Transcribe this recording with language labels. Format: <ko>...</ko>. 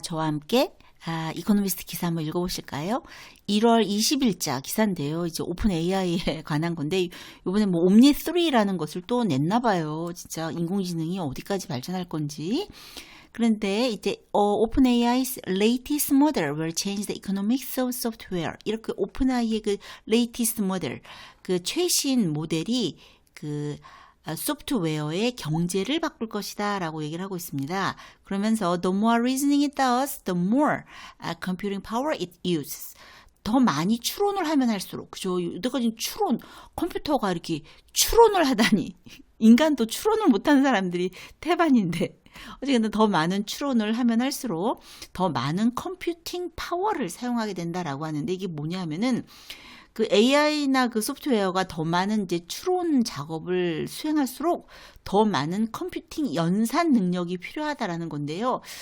<ko>저와 함께 이코노미스트 기사 한번 읽어보실까요? 1월 20일자 기사인데요. 이제 오픈 AI에 관한 건데 이번에 뭐 옴니 3라는 것을 또 냈나 봐요. 진짜 인공지능이 어디까지 발전할 건지. 그런데 이제</ko> <en>오픈 AI's latest model will change the economics of software.</en> <ko>이렇게 오픈 AI의 그</ko> <en>latest model,</en> <ko>그 최신 모델이 그 소프트웨어의 경제를 바꿀 것이다 라고 얘기를 하고 있습니다. 그러면서</ko> <en>the more reasoning it does, the more computing power it uses.</en> <ko>더 많이 추론을 하면 할수록, 그죠? 여태까지 추론, 컴퓨터가 이렇게 추론을 하다니. 인간도 추론을 못하는 사람들이 태반인데. 어쨌든 더 많은 추론을 하면 할수록 더 많은 컴퓨팅 파워를 사용하게 된다라고 하는데 이게 뭐냐 하면은 그 AI나 그 소프트웨어가 더 많은 이제 추론 작업을 수행할수록 더 많은 컴퓨팅 연산 능력이 필요하다라는 건데요.</ko>